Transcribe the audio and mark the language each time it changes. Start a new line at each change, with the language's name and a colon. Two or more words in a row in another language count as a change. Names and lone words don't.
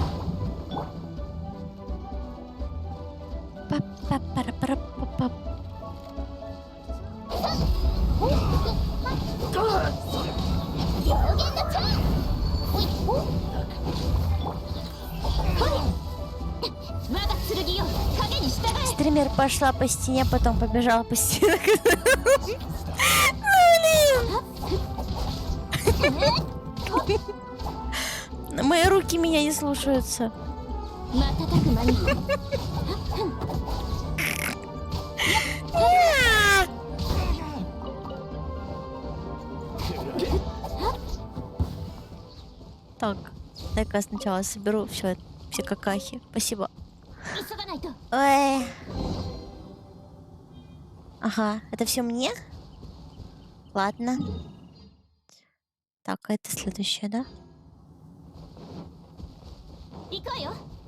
Japanese: パッパッパラパラッパッパッ。表現のチャンス。我が剣よ、影に従え。
Russian: Стример пошла по стене, потом побежала по стене. Блин. Мои руки меня не слушаются.
Japanese: 瞬く間に
Russian: Так, дай-ка я сначала соберу все какахи. Спасибо.
Japanese: 急がないと。
Russian: Ой. Ага, это все мне? Ладно. Так, а это следующее, да?
Japanese: 行くわよ。